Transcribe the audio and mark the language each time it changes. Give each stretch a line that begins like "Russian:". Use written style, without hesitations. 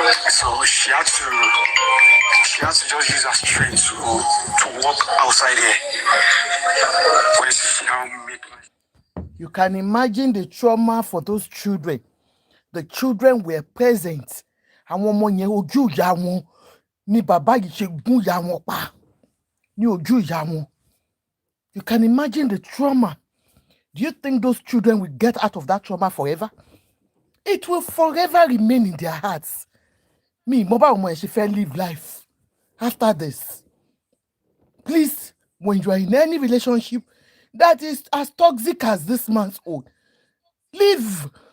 English: So she had to just use her strength to walk outside here. When she now make. You can imagine the trauma for those children. The children were present.
Yoruba: Àwọn ọmọ yẹn ojú ìyá wọn ni bàbá yìí ṣe gún ìyá wọn pa ní ojú ìyá wọn.
English: You can imagine the trauma. Do you think those children will get out of that trauma forever? It will forever remain in their hearts. Me, mobile ọmọ yẹn ṣe fẹ́ live life after this. Please, when you are in any relationship that is as toxic as this man's own, leave.